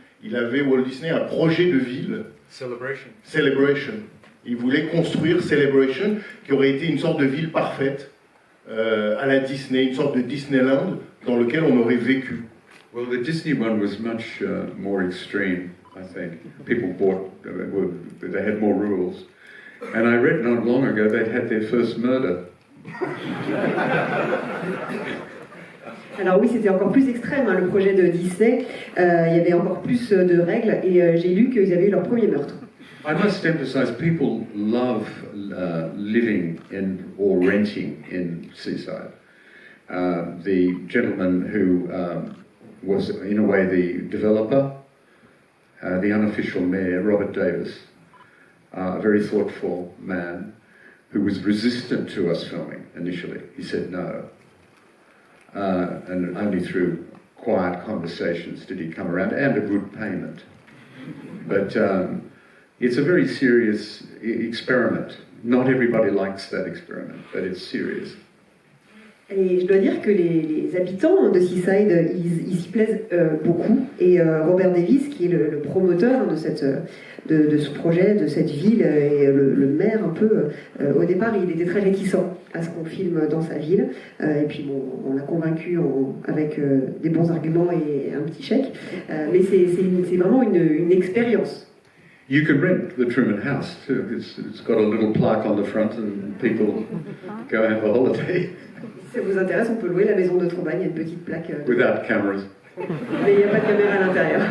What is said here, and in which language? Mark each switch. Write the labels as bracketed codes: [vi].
[fr] Walt Disney un projet de ville. Celebration. Il voulait construire Celebration, qui aurait été une sorte de ville parfaite à la Disney, une sorte de Disneyland dans lequel on aurait vécu. [en] Well, the Disney one was much more extreme, I think. People they had more rules. And I read not long ago they had their first murder. [fr] Alors oui, c'était encore plus extrême, hein, le projet de Disney. Il y avait encore plus de règles et j'ai lu qu'ils avaient eu leur premier meurtre. [en] I must emphasize, people love living or renting in Seaside. The gentleman who was, in a way, the developer, the unofficial mayor, Robert Davis, a very thoughtful man who was resistant to us filming initially. He said no. And only through quiet conversations did he come around, and a good payment. But it's a very serious experiment. Not everybody likes that experiment, but it's serious. [fr] Et je dois dire que les habitants de Seaside, ils s'y plaisent beaucoup. Et Robert Davis, qui est le promoteur de ce projet, de cette ville, et le maire un peu, au départ, il était très réticent à ce qu'on filme dans sa ville. Et puis bon, on l'a convaincu avec des bons arguments et un petit chèque. Mais c'est vraiment une expérience. [en] You can rent the Truman House too. It's got a little plaque on the front and people go have a holiday. [fr] Si ça vous intéresse, on peut louer la maison de Truman, il y a une petite plaque. [en] Without cameras. [fr] Mais il n'y a pas de caméra à l'intérieur.